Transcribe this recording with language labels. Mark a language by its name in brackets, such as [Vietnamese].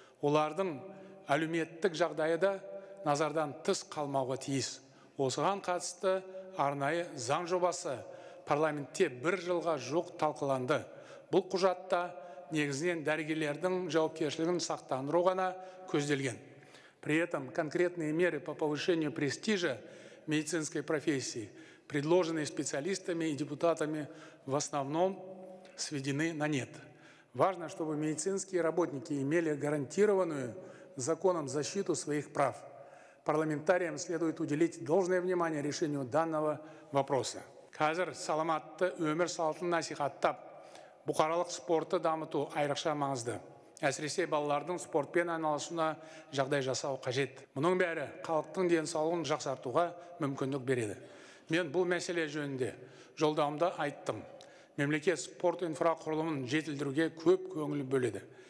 [Kazakh] Олардың әлеуметтік жағдайы да назардан тыс қалмауға тиіс. Осыған қатысты арнайы заң жобасы парламентте 1 жылға жоқ талқыланды. Бұл құжатта негізінен дәрігерлердің жауапкершілігін сақтандыру ғана көзделген. [Russian] При этом конкретные меры по повышению престижа медицинской профессии, предложенные специалистами и депутатами, в основном сведены на нет. Важно, чтобы медицинские работники имели гарантированную законом защиту своих прав. Парламентариям следует уделить должное внимание решению данного вопроса. [Kazakh] Қазір саламатты өмір салтын насихаттап, бұқаралық спортты дамыту айрықша маңызды. Әсіресе балалардың спортпен айналысуына жағдай жасау қажет. Мұның бәрі халықтың денсаулығын жақсартуға мүмкіндік береді. Мен бұл мәселе жөнінде жолдауымда айттым. Мемлекет спорт инфрақұрылымын жетілдіруге көп көңіл бөледі.